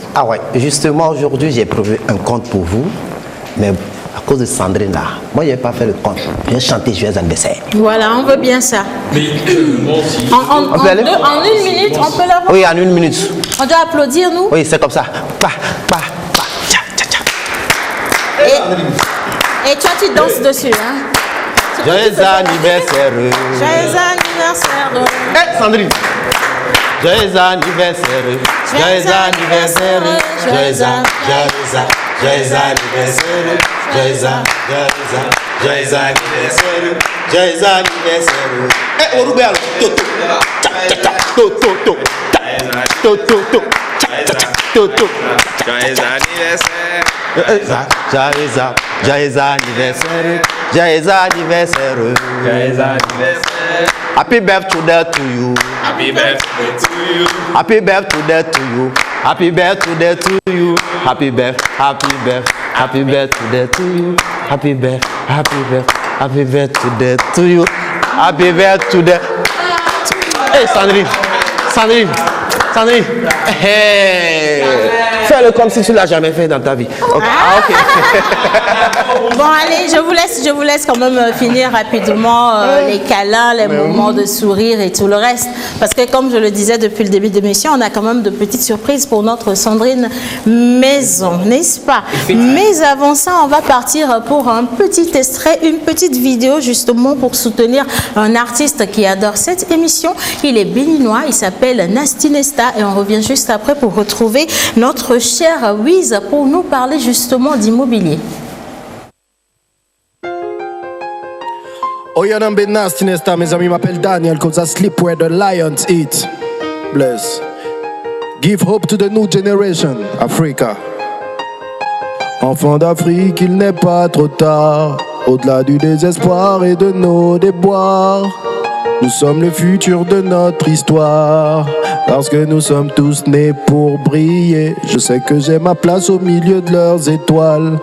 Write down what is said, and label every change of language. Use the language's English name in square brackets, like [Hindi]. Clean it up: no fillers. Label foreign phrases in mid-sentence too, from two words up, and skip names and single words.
[French] Ah ouais, justement aujourd'hui j'ai prévu un conte pour vous, mais à cause de Sandrine là, moi je n'ai pas fait le conte. Je vais chanter joyeux anniversaire. Voilà, on veut bien ça. Mais moi aussi. En une minute, on peut l'avoir. Oui, en une minute. On doit applaudir, nous. Oui, c'est comme ça. Pa, pa, pa, tcha, tcha, tcha. Et toi, tu danses dessus, hein. Joyeux anniversaire. Joyeux anniversaire. Eh, Sandrine. Joyeux anniversaire. Joyeux anniversaire. Joyeux anniversaire. Joyeux anniversaire. Joyeux anniversaire. Joyeux anniversaire. Eh, Orubel. Toto. Tcha, tcha, tcha. Toto. Toto. Toto. Joyeux anniversaire. Joyeux anniversaire. Joyeux anniversaire. Joyeux anniversaire. [English] Happy birthday to you. Happy birthday to you. Happy birthday to you. Happy birthday to you. Happy birthday to you. Happy birthday to you. Happy birthday. Hey Sandrine. Hey. [French] Fais-le comme si tu l'as jamais fait dans ta vie. Okay. Ah, ok. Bon, allez, je vous laisse quand même finir rapidement les câlins, les moments de sourire et tout le reste. Parce que comme je le disais depuis le début de l'émission, on a quand même de petites surprises pour notre Sandrine Maison, n'est-ce pas? Mais avant ça, on va partir pour un petit extrait, une petite vidéo justement pour soutenir un artiste qui adore cette émission. Il est béninois, il s'appelle Nasty Nesta et on revient juste après pour retrouver notre cher Wiz pour nous parler justement d'immobilier. [English] Oh, yeah, I'm been nasty Nesta, [French] mes amis m'appellent Daniel, [English] cause I sleep where the lions eat. Bless. Give hope to the new generation, Africa. [French] Enfants d'Afrique, il n'est pas trop tard. Au-delà du désespoir et de nos déboires, nous sommes le futur de notre histoire. Parce que nous sommes tous nés pour briller. Je sais que j'ai ma place au milieu de leurs étoiles.